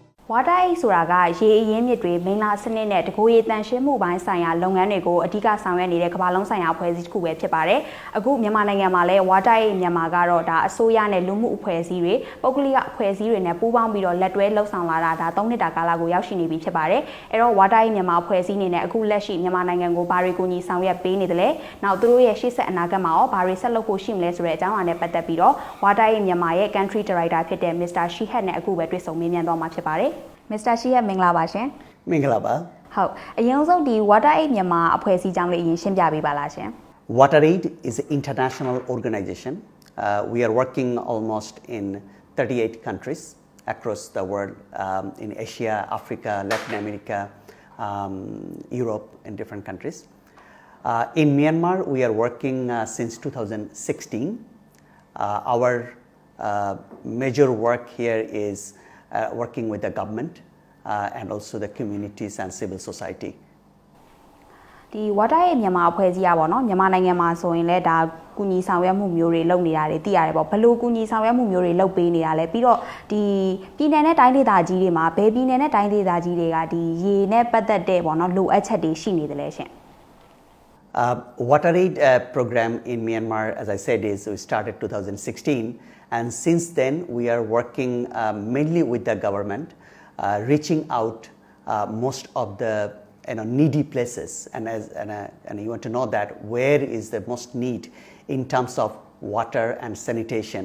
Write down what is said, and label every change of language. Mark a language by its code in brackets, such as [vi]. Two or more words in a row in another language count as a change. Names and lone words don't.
[my] WaterAid ဆိုတာကရေအရင်းမြစ်တွေမိန်းလာစနစ်နဲ့တကိုယ်ရည်တန်ရှင်းမှုပိုင်းဆိုင်ရာလုပ်ငန်းတွေကိုအဓိကဆောင်ရွက်နေတဲ့ကမ္ဘာလုံးဆိုင်ရာအဖွဲ့အစည်းတစ်ခုပဲဖြစ်ပါတယ်။အခုမြန်မာနိုင်ငံမှာလည်း WaterAid မြန်မာကတော့ဒါအစိုးရနဲ့လူမှုအဖွဲ့အစည်းတွေပုဂ္ဂလိကအဖွဲ့အစည်းတွေနဲ့ပူးပေါင်းပြီးတော့လက်တွဲလှုပ်ဆောင်လာတာဒါ3နှစ်တာကာလကိုရောက်ရှိနေပြီဖြစ်ပါတယ်။အဲ့တော့ WaterAid မြန်မာအဖွဲ့အစည်းအနေနဲ့အခုလက်ရှိမြန်မာနိုင်ငံကိုဘာတွေကိုညီဆောင်ရွက်ပေးနေတယ်လဲ။နောက်သူတို့ရဲ့ရှေ့ဆက်အနာဂတ်မှာရောဘာတွေဆက်လုပ်ဖို့ရှိမလဲဆိုတဲ့အကြောင်းအရာနဲ့ပတ်သက်ပြီးတော့ WaterAid မြန်မာရဲ့ [en] Country Director [my] ဖြစ်တဲ့ Mr. Shihab နဲ့အခုပဲတွေ့ဆုံမေးမြန်းသွားမှာဖြစ်ပါတယ်။ Mr. Shihab မင်္ဂလာပါရှင် ။မင်္ဂလာပါ ။ဟုတ်အရင်ဆုံးဒီ WaterAid မြန်မာအဖွဲ့အစည်းကြောင်းလေးအရင်ရှင်းပြပေးပါလားရှင်။ [en] WaterAid is an international organization. We are working almost in 38 countries across the world, in Asia, Africa, Latin America, Europe, and different countries. In Myanmar, we are working since 2016. Our major work here is working with the government and also the communities and civil society. [my] ဒီ WaterAid မြန်မာအဖွဲ့အစည်းอ่ะပေါ့เนาะမြန်မာနိုင်ငံမှာဆိုရင်လည်းဒါကူညီဆောင်ရွက်မှုမျိုးတွေလုပ်နေတာတွေသိရတယ်ပေါ့ဘယ်လိုကူညီဆောင်ရွက်မှုမျိုးတွေလုပ်ပေးနေတာလဲပြီးတော့ဒီပြည်နယ်နဲ့တိုင်းဒေသကြီးတွေမှာဘယ်ပြည်နယ်နဲ့တိုင်းဒေသကြီးတွေကဒီရေနဲ့ပတ်သက်တဲ့ပေါ့เนาะလိုအပ်ချက်တွေရှိနေတယ်လဲရှင် [en] WaterAid program in Myanmar, as I said, is we started 2016, and since then we are working mainly with the government, reaching out most of the needy places, and you want to know that where is the most need in terms of water and sanitation.